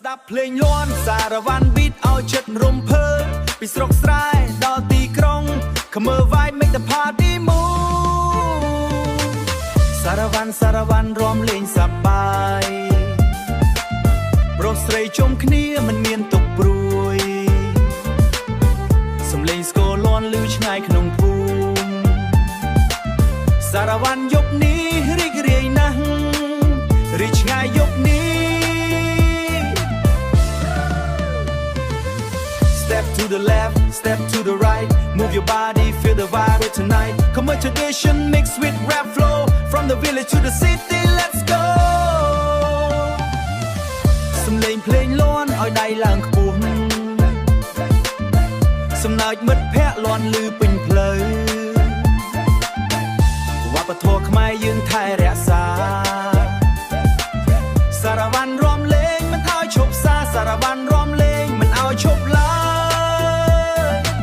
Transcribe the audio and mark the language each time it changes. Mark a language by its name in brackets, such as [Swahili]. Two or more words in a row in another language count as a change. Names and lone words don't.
[Thai] เพลงล้วนสารวันบีทเอา [Khmer] ចិត្តរំភើបពីស្រុកស្រែដល់ទីក្រុង [English] Come on vibe make the party move [Khmer] សារវ៉ាន់រំលេងសប្បាយប្រុសស្រីជុំគ្នាមិនមានទុកព្រួយ សំឡេងស្គរលាន់ឮឆ្ងាយក្នុងភូមិសារវ៉ាន់យប់នេះរីករាយណាស់រីកឆ្ងាយយប់នេះ [English] Step to the left, step to the right. Move your body, feel the vibe tonight. Come on, tradition mixed with rap flow. From the village to the city, let's go. [Khmer] សំឡេងភ្លេងលាន់ឲ្យដៃឡើងខ្ពស់សំណើចមិត្តភ័ក្តិលាន់ឮពេញផ្លូវវប្បធម៌ខ្មែរយើងថែរក្សាសារវ៉ាន់រំលេងមិនឲ្យឈប់សាសារវ៉ាន់រំលេងមិនឲ្យឈប់ឡើយ